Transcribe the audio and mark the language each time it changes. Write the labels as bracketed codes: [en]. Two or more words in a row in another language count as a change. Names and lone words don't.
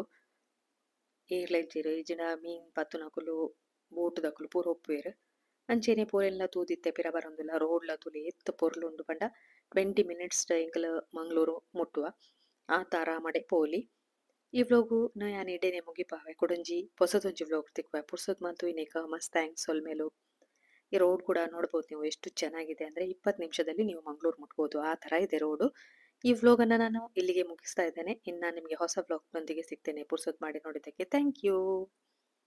[tcy] ಏರ್ಲ ಇಜ್ಜಿರು ಇಜಿನ ಮೀನ್ ಪತ್ತುನಕುಲು ಬೋಟ್ ದಕುಲು ಪೂರ ಒಪ್ಪುವೆರು. ಅಂಚೆನೆ ಪೂರೆಲ್ಲ ತೂದಿತ್ತೆ ಪಿರ ಬರೊಂದುಲ್ಲ. ರೋಡ್ಲ ತುಲೆ ಎತ್ತು ಪೊರ್ಲು ಉಂಡು ಪಂಡ 20 minutes ಎಂಕಲು ಮಂಗಳೂರು ಮುಟ್ಟುವ ಆತ ಆರಾಮಡೆ ಪೋಲಿ. ಈ ವ್ಲೋಗು ಯಾನ್ ಎಡೆನೆ ಮುಗಿಪಾವೆ ಕೊಡೊಂಜಿ ಹೊಸದೊಂಜಿ ವ್ಲೋಗ್ ತಿಕ್ಕುವೆ ಪುರ್ಸೊತ್ ಮಂತು ಇನ್ನೇಕ ಮಸ್ತ್ ಥ್ಯಾಂಕ್ಸ್ ಸೊಲ್ಮೇಲು. [kn] ಈ ರೋಡ್ ಕೂಡ ನೋಡ್ಬೋದು ನೀವು ಎಷ್ಟು ಚೆನ್ನಾಗಿದೆ ಅಂದ್ರೆ 20 ನಿಮಿಷದಲ್ಲಿ ನೀವು ಮಂಗಳೂರು ಮುಟ್ಬೋದು ಆ ತರ ಇದೆ ರೋಡು. ಈ ವ್ಲೋಗ್ ಅನ್ನ ನಾನು ಇಲ್ಲಿಗೆ ಮುಗಿಸ್ತಾ ಇದ್ದೇನೆ. ಇನ್ನು ನಿಮಗೆ ಹೊಸ ವ್ಲಾಗ್ ನೊಂದಿಗೆ ಸಿಗ್ತೇನೆ. ಪುರ್ಸೊತ್ ಮಾಡಿ ನೋಡಿದ್ದಕ್ಕೆ [en] thank you.